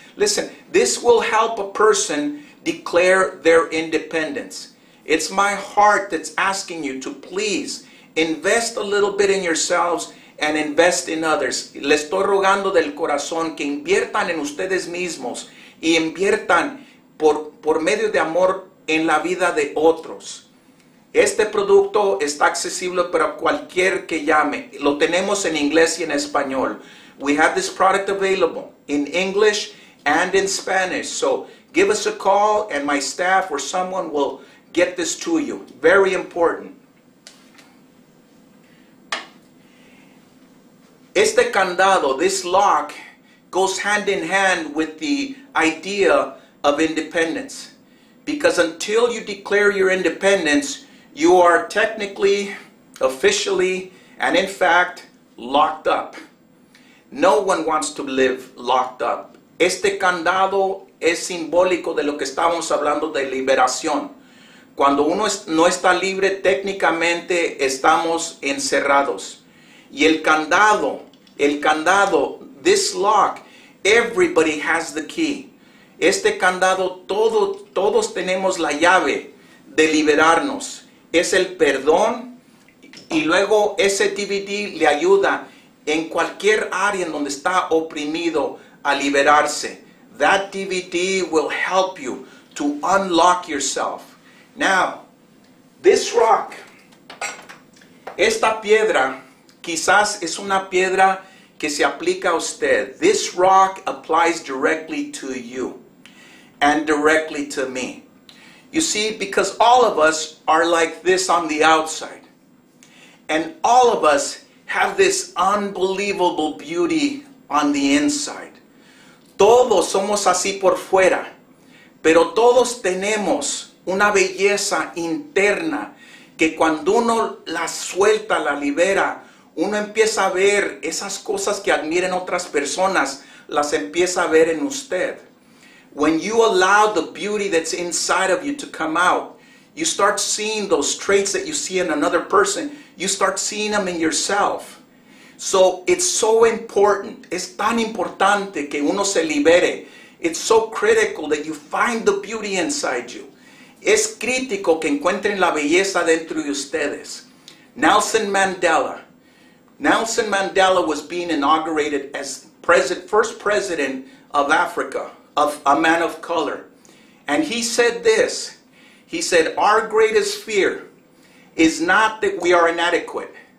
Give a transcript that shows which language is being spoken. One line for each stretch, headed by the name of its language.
English: Listen, this will help a person declare their independence. It's my heart that's asking you to please invest a little bit in yourselves and invest in others.
Spanish: Le estoy rogando del corazón que inviertan en ustedes mismos y inviertan por medio de amor en la vida de otros. Este producto está accesible para cualquier que llame. Lo tenemos en inglés y en español.
English: We have this product available in English and in Spanish. So give us a call and my staff or someone will get this to you. Very important.
Spanish: Este candado,
English: this lock, goes hand in hand with the idea of independence. Because until you declare your independence, you are technically, officially, and in fact, locked up. No one wants to live locked up.
Spanish: Este candado es simbólico de lo que estábamos hablando de liberación. Cuando uno no está libre, técnicamente estamos encerrados. Y el candado,
English: this lock, everybody has the key.
Spanish: Este candado, todos tenemos la llave de liberarnos. Es el perdón y luego ese DVD le ayuda en cualquier área en donde está oprimido a liberarse.
English: That DVD will help you to unlock yourself. Now, this rock,
Spanish: esta piedra, quizás es una piedra que se aplica a usted.
English: This rock applies directly to you and directly to me. You see, because all of us are like this on the outside. And all of us have this unbelievable beauty on the inside.
Spanish: Todos somos así por fuera, pero todos tenemos una belleza interna que cuando uno la suelta, la libera, uno empieza a ver esas cosas que admiran otras personas, las empieza a ver en usted.
English: When you allow the beauty that's inside of you to come out, you start seeing those traits that you see in another person, you start seeing them in yourself. So it's so important,
Spanish: es tan importante que uno se libere.
English: It's so critical that you find the beauty inside you.
Spanish: Es crítico que encuentren la belleza dentro de ustedes.
English: Nelson Mandela was being inaugurated as first president of Africa, of a man of color. And he said this, he said, our greatest fear is not that we are inadequate.